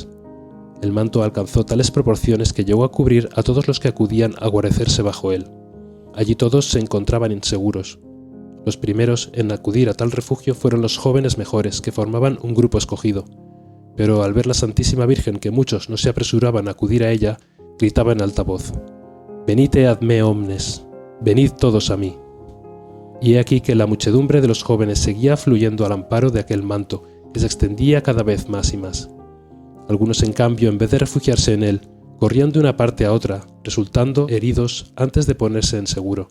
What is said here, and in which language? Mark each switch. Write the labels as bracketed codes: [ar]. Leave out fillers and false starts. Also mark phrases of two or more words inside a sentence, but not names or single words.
[es] El manto alcanzó tales proporciones que llegó a cubrir a todos los que acudían a guarecerse bajo él. Allí todos se encontraban inseguros. Los primeros en acudir a tal refugio fueron los jóvenes mejores, que formaban un grupo escogido. Pero al ver la Santísima Virgen que muchos no se apresuraban a acudir a ella, gritaba en alta voz: [la] «Venite ad me omnes, [es] venid todos a mí». Y he aquí que la muchedumbre de los jóvenes seguía fluyendo al amparo de aquel manto, que se extendía cada vez más y más. Algunos, en cambio, en vez de refugiarse en él, corrían de una parte a otra, resultando heridos antes de ponerse en seguro.